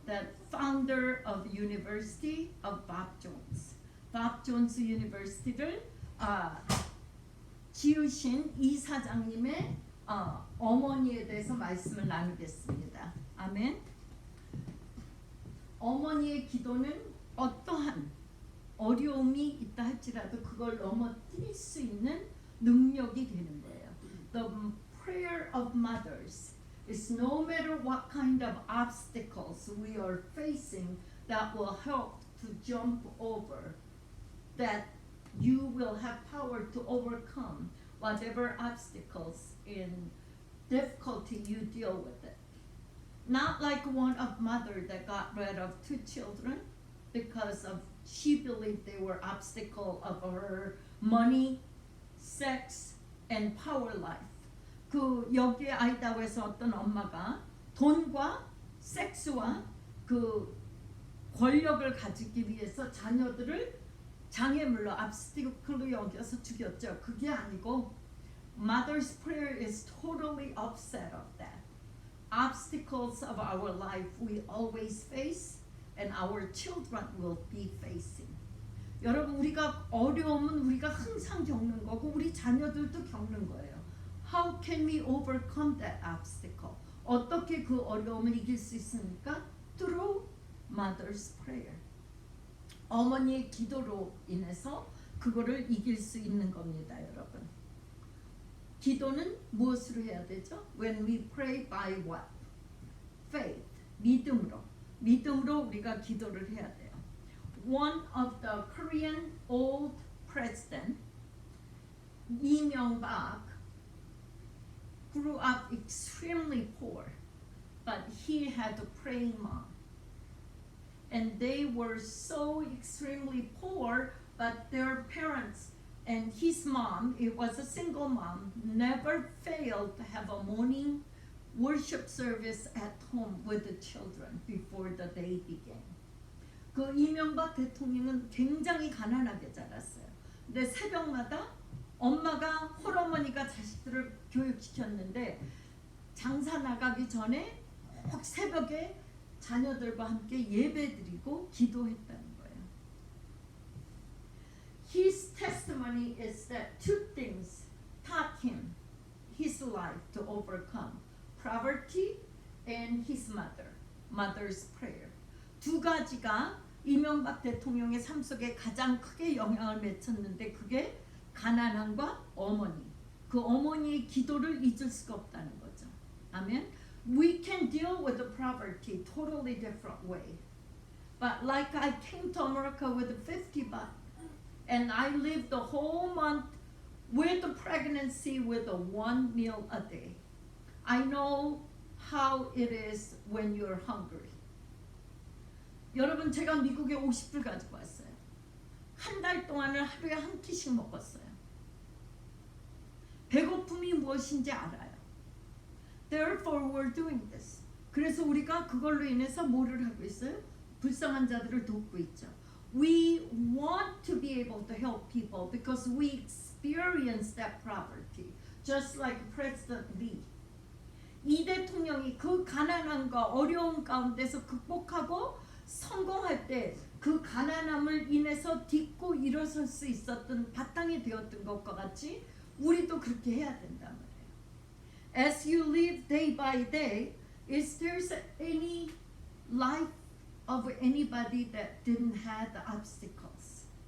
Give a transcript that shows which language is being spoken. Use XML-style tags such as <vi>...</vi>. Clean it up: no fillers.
<en>The founder of University of Bob Jones.</en> <ko>Bob Jones University를 지으신 이사장님의 어머니에 대해서 말씀을 나누겠습니다. 아멘. 어머니의 기도는 어떠한 어려움이 있다 할지라도 그걸 넘어뜨릴 수 있는 능력이 되는 거예요.</ko> <en>The prayer of mothers is no matter what kind of obstacles we are facing that will help to jump over, that you will have power to overcome whatever obstacles and difficulty you deal with it. Not like one of mother that got rid of 2 children because of she believed they were obstacle of her money, sex, and power life.</en> <ko>그 여기에 아이다호에서 어떤 엄마가 돈과 섹스와 그 권력을 가지기 위해서 자녀들을 장애물로 obstacle로 여겨서 죽였죠. 그게 아니고</ko> <en>mother's prayer is totally opposite of that. Obstacles of our life we always face and our children will be facing.</en> <ko>여러분 우리가 어려움은 우리가 항상 겪는 거고 우리 자녀들도 겪는 거예요.</ko> <en>How can we overcome that obstacle?</en> <ko>어떻게 그 어려움을 이길 수 있습니까?</ko> <en>Through mother's prayer.</en> <ko>어머니의 기도로 인해서 그거를 이길 수 있는 겁니다, 여러분. 기도는 무엇으로 해야 되죠?</ko> <en>When we pray by what? Faith.</en> <ko>믿음으로. 믿음으로 우리가 기도를 해야 돼요.</ko> <en>One of the Korean old president, 이명박, grew up extremely poor, but he had a praying mom. And they were so extremely poor, but their parents and his mom, it was a single mom, never failed to have a morning worship service at home with the children before the day began.</en> <ko>그 이명박 대통령은 굉장히 가난하게 자랐어요. 근데 새벽마다 엄마가 홀어머니가 자식들을 교육시켰는데 장사 나가기 전에 꼭 새벽에 자녀들과 함께 예배드리고 기도했다는 거예요.</ko> <en>His testimony is that 2 things taught him his life to overcome poverty and his mother's prayer.</en> <ko>2 가지가 이명박 대통령의 삶 속에 가장 크게 영향을 미쳤는데 그게 가난함과 어머니. 그 어머니의 기도를 잊을 수가 없다는 거죠. 아멘.</ko> <en>We can deal with the poverty totally different way. But like I came to America with $50 and I lived the whole month with the pregnancy with a 1 meal a day. I know how it is when you're hungry.</en> <ko>여러분 제가 미국에 50불 가지고 왔어요. 한 달 동안을 하루에 한 끼씩 먹었어요. 배고픔이 무엇인지 알아요.</ko> <en>Therefore we're doing this.</en> <ko>그래서 우리가 그걸로 인해서 뭐를 하고 있어요? 불쌍한 자들을 돕고 있죠.</ko> <en>We want to be able to help people because we experience that poverty, just like President Lee.</en> <ko>이 대통령이 그 가난함과 어려움 가운데서 극복하고 성공할 때 그 가난함을 인해서 딛고 일어설 수 있었던 바탕이 되었던 것과 같이 우리도 그렇게 해야 된단 말이에요.</ko> <en>As you live day by day, is there any life of anybody that didn't have the obstacles?</en>